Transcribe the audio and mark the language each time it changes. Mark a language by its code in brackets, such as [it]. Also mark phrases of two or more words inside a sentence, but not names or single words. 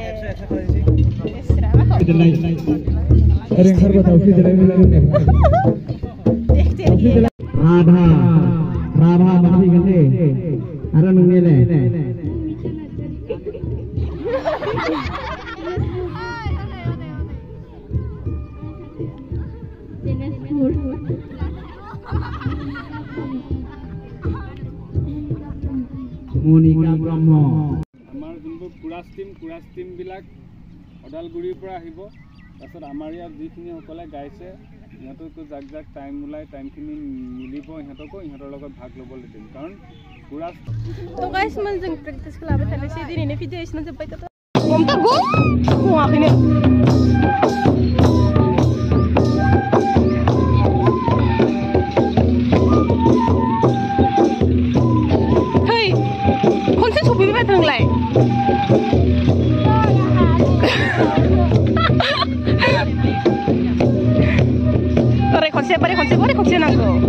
[brx] राभा फैगोन दे आरो नोंनियालाय मनिका ब्रह्म [as] আমাৰ যোনবোৰ কুৰাছ টিম বিলাক অদালগুৰিৰ পৰা আহিব তাৰপিছত আমাৰ ইয়াত যিখিনি সকলে গাইছে ইহঁতকো জাক জাক টাইম ওলাই টাইমখিনি মিলিব ইহঁতকো ইহঁতৰ লগত ভাগ ল'বলৈ দিম কাৰণ কুৰাছ [brx] তো गाइस मन जों प्रेक्टिस खालामबाय थानोसै दिनैनि भिडिअ एसेनो जोब्बाय थाथों हमथागौ बुङाखैनो नोंलाय ओरै खनसे बोरै खनसे नांगौ